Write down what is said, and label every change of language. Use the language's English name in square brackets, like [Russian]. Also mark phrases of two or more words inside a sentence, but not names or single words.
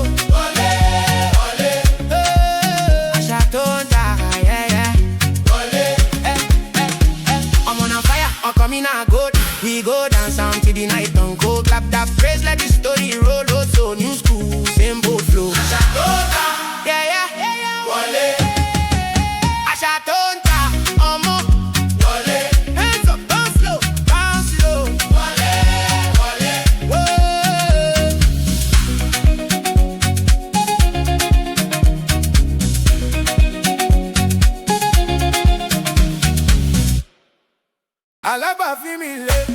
[English] Ole, ole. I shall don't die. Yeah, yeah. Ole. I'm on fire, I'm coming out good. We go dance down till the night don't go. Clap that praise, let the story roll. So new school, same boat flow. Yeah, yeah, yeah, yeah. [Yoruba] Wale. Ashatonta, omo. [English] Wale. Hands up, bounce slow, bounce slow. Wale, wale. Whoa. Alaba female.